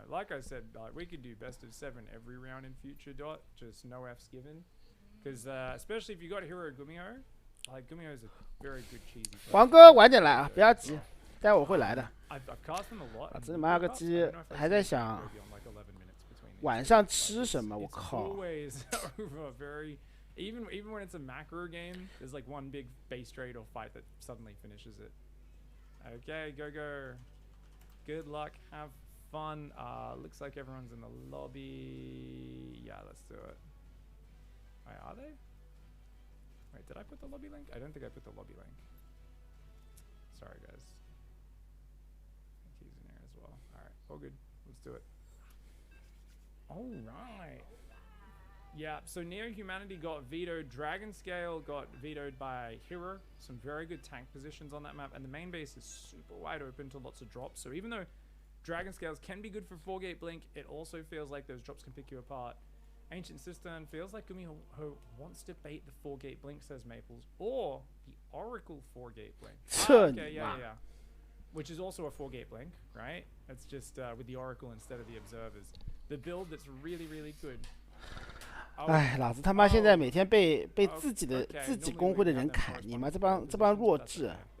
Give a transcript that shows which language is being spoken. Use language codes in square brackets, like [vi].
[en] Like I said, like we could do best of 7 every round in future. Just no Fs given, because especially if you got Hero Gummio, like Gummio is a very good cheesy player. [zh] 黄哥晚点来啊，不要急，待会儿会来的。 [en] I've cast them a lot. [zh] 老子他妈个鸡，还在想晚上吃什么？我靠！ [en] Always over very. Even when it's a macro game, there's like one big base trade or fight that suddenly finishes it. Okay, go. Good luck, have fun. Looks like everyone's in the lobby. Yeah, let's do it. Wait, are they? Wait, did I put the lobby link? I don't think I put the lobby link. Sorry, guys. I think he's in here as well. Alright, all good. Let's do it. Alright. Yeah, so Neo Humanity got vetoed. Dragon Scale got vetoed by Hero. Some very good tank positions on that map. And the main base is super wide open to lots of drops. So even though Dragon Scales can be good for 4-gate blink, it also feels like those drops can pick you apart. Ancient Cistern feels like Gummio wants to bait the 4-gate blink, says Maples. Or the Oracle 4-gate blink. Okay, yeah. Which is also a 4-gate blink, right? It's just with the Oracle instead of the Observers. The build that's really, really good. [zh] 哎，老子他妈现在每天被自己公会的人砍，你妈这帮弱智！